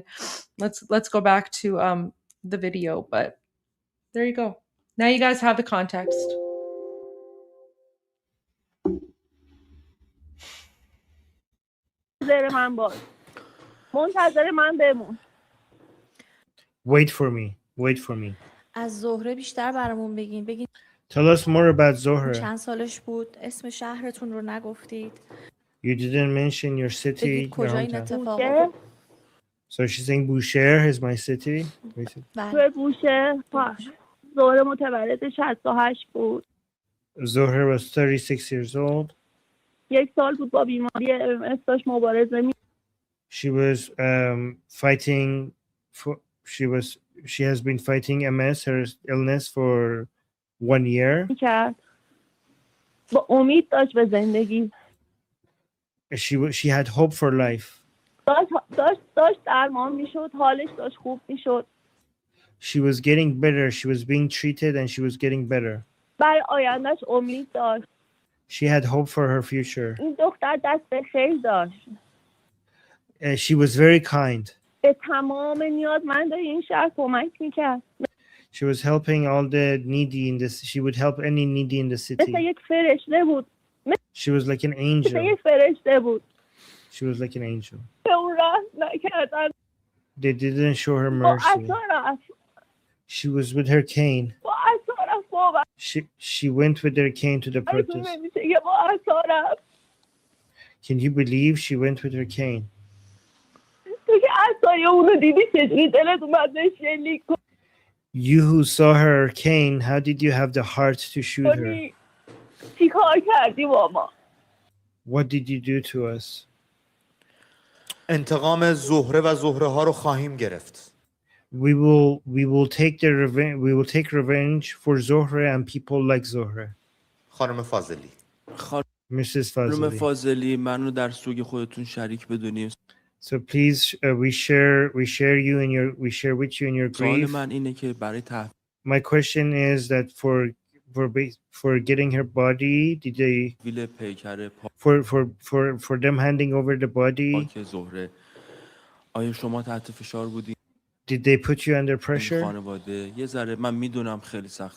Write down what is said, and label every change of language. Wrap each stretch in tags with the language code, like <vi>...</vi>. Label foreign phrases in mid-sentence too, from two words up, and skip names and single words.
<en>Let's go back to the video, but there you go. Now you guys have the context. Wait for me.</en> <fa>از زهره بیشتر برامون بگین.</fa> <en>Tell us more about Zohreh.</en> <fa>چند سالش بود؟ اسم شهرتون رو نگفتید.</fa> <en>You didn't mention your city.</en> <fa>بگید کجا این اتفاق بوشهر.</fa> <en>So she's saying Bushehr is my city.</en> <fa>بله. توی بوشهر زهره متولد 68 بود.</fa> <en>Zohreh was 36 years old.</en> <fa>یک سال بود با بیماری MS داشت مبارزه می.</fa> <en>She was fighting for. She has been fighting MS, her illness, for 1 year.</en> <fa>کرد. با امید داشت به زندگی.</fa> <en>She had hope for life.</en> <fa>داشت درمان میشد، حالش داشت خوب میشد.</fa> <en>She was getting better. She was being treated and she was getting better.</en> <fa>برای آیندهش امید داشت.</fa> <en>She had hope for her future.</en> <fa>این دختر دست به خیر داشت.</fa> <en>She was very kind.</en> <fa>به تمام نیازمندای این شهر کمک میکرد.</fa> <en>She was helping all the needy in this. She would help any needy in the city.</en> <fa>مثل یک فرشته بود.</fa> <en>She was like an</en> <fa>مثل</fa> <en>angel.</en> <fa>یک فرشته بود.</fa> <en>She was like an angel.</en> <fa>به اون رحم نکردن.</fa> <en>They didn't show her</en> <fa>با</fa> <en>mercy.</en> <fa>عصا رفت.</fa> <en>She was with her cane.</en> <fa>با عصا رفت بابا.</fa> <en>She went with her cane to the protest.</en> <fa>نمیشه که با عصا رفت.</fa> <en>Can you believe she went with her cane?</en> <fa>تو که عصای اونو دیدی چجوری دلت اومد شلیک</fa> <en>You who saw her cane, how did you have the heart to shoot her?</en> <fa>کنی؟ چی کار کردی با ما؟</fa> <en>What did you do to us?</en> <fa>انتقام زهره و زهره ها رو خواهیم گرفت.</fa> <en>We will take the revenge. We will take revenge for Zohreh and people like Zohreh.</en> <fa>خانم فاضلی.</fa> <en>Mrs.</en> <fa>خانم</fa> <en>Fazli.</en> <fa>فاضلی منو در سوگ خودتون شریک بدونیم.</fa> <en>So please, we share with you in your</en> <fa>سوال</fa> <en>grief.</en> <fa>من اینه که برای</fa> <en>My question is that for getting her body, did they</en> <fa>تحویل پیکر</fa> <en>for them handing over the body?</en> <fa>پاک زهره آیا شما تحت فشار بودین؟</fa> <en>Did they put you under</en> <fa>این</fa> <en>pressure?</en> <fa>خانواده یه ذره من میدونم خیلی سخت.</fa>